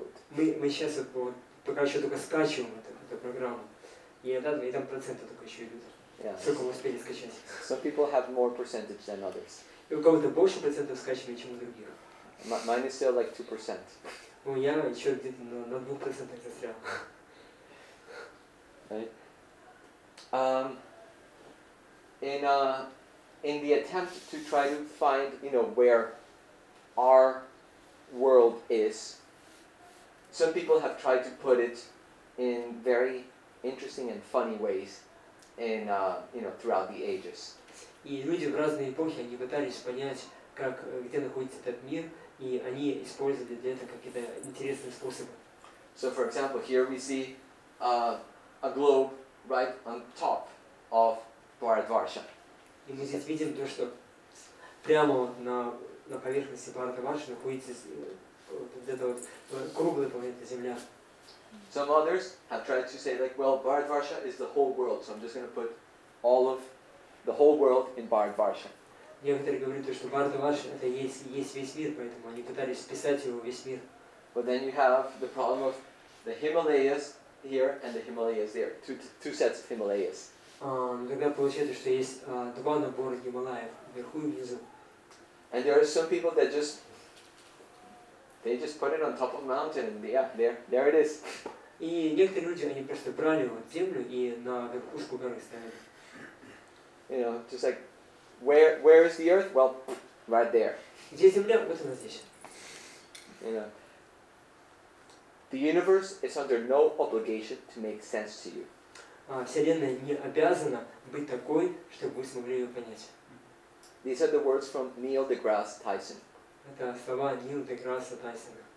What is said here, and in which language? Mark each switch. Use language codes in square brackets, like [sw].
[ru] Мы сейчас вот пока еще только скачиваем эту программу, и там проценты только еще идут. [en] Yeah. [ru] Сколько мы успели скачать. [en] Some people have more percentage than others. [ru] И у кого-то больше процентов скачивания, чем у других. [en] Mine is still like 2%. [ru] Ну, я еще где-то на 2% застрял. [en] Right? In the attempt to try to find, where our world is, some people have tried to put it in very interesting and funny ways throughout the ages. [ru] И люди в разные эпохи, они пытались понять, где находится этот мир, и они использовали для этого какие-то интересные способы. [en] So, for example, here we see a globe right on top of Bharatvarsha. [ru] И мы здесь видим то, что прямо на поверхности Бхаратварши находится вот эта вот круглая планета Земля. [en] Some others have tried to say Bharatvarsha is the whole world, so I'm just going to put all of the whole world in Bharatvarsha. [ru] Некоторые говорят, что Бхаратварша это есть весь мир, поэтому они пытались вписать его весь мир. [en] But then you have the problem of the Himalayas here and the Himalayas there, two sets of Himalayas. [ru] Тогда получается, что есть два набора Гималаев, вверху и внизу. [en] And there are some people that they just put it on top of a mountain and there it is. [ru] И некоторые люди, они просто брали вот землю и на верхушку горы ставили. [en] Just like, where is the earth? Well, right there. [ru] Где земля? Вот она здесь. [en] The universe is under no obligation to make sense to you. [ru] Вселенная не обязана быть такой, чтобы вы смогли ее понять. [en] These are the words from Neil deGrasse Tyson. [ru] Это слова Нила Деграсса Тайсона.